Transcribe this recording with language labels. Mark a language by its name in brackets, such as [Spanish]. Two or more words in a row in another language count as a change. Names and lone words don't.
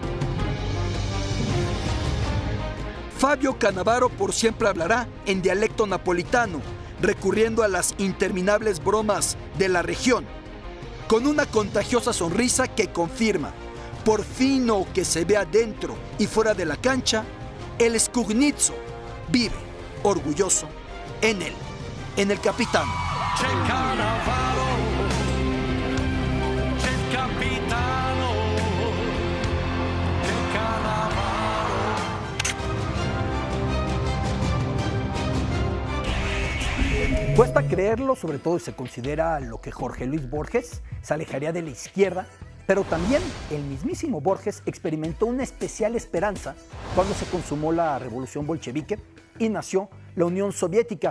[Spanish] Fabio Cannavaro por siempre hablará en dialecto napolitano, recurriendo a las interminables bromas de la región, con una contagiosa sonrisa que confirma, por fino que se vea dentro y fuera de la cancha, el Scugnizzo vive orgulloso en él, en el capitán. [Italian] C'è Cannavaro, c'è il capitano, c'è Cannavaro. [Spanish] Cuesta creerlo, sobre todo si se considera lo que Jorge Luis Borges se alejaría de la izquierda, pero también el mismísimo Borges experimentó una especial esperanza cuando se consumó la revolución bolchevique y nació la Unión Soviética.